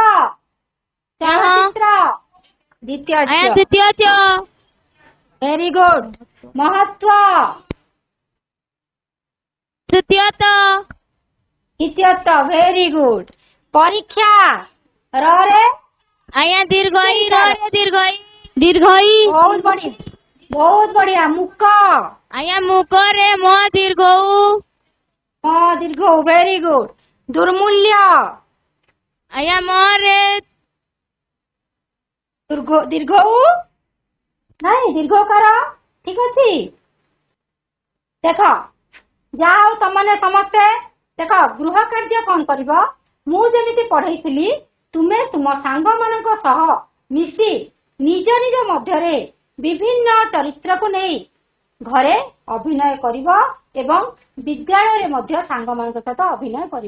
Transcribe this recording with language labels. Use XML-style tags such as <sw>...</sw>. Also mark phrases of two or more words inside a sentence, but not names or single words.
<or>ଚଳଚିତ୍ର ଦ୍ୱିତୀୟ ଆଜ୍ଞା ଚ। ଦ୍ୱିତୀୟ च</or> <en>very good.</en> <or>ମହତ୍ଵ ତୃତୀୟ ତ ଦ୍ୱିତୀୟ ତ,</or> <en>very good.</en> <or>ପରୀକ୍ଷା ରରେ ଆୟା ଦୀର୍ଘଈ ରେ ଦୀର୍ଘଈ ଦୀର୍ଘଈ ବହୁତ ବଢିଆ, ବହୁତ ବଢିଆ। ମୁକ ଆୟା ମୁକ ରେ ମ ଦୀର୍ଘଊ ହଁ ଦୀର୍ଘ,</or> <en>very good.</en> <or>ଦୁର୍ମୂଲ୍ୟ ଆୟା ମ ରେ ଦୀର୍ଘ ନାଇଁ, ଦୀର୍ଘକାର। ଠିକ ଅଛି, ଦେଖ ଯାହା ହଉ ତମମାନେ ସମସ୍ତେ ଦେଖ ଗୃହ କାର୍ଯ୍ୟ କଣ କରିବ, ମୁଁ ଯେମିତି ପଢେଇଥିଲି ତୁମେ ତୁମ ସାଙ୍ଗମାନଙ୍କ ସହ ମିଶି ନିଜ ନିଜ ମଧ୍ୟରେ ବିଭିନ୍ନ ଚରିତ୍ରକୁ ନେଇ ଘରେ ଅଭିନୟ କରିବ ଏବଂ ବିଦ୍ୟାଳୟରେ ମଧ୍ୟ ସାଙ୍ଗମାନଙ୍କ ସହିତ ଅଭିନୟ କରିବ।</or>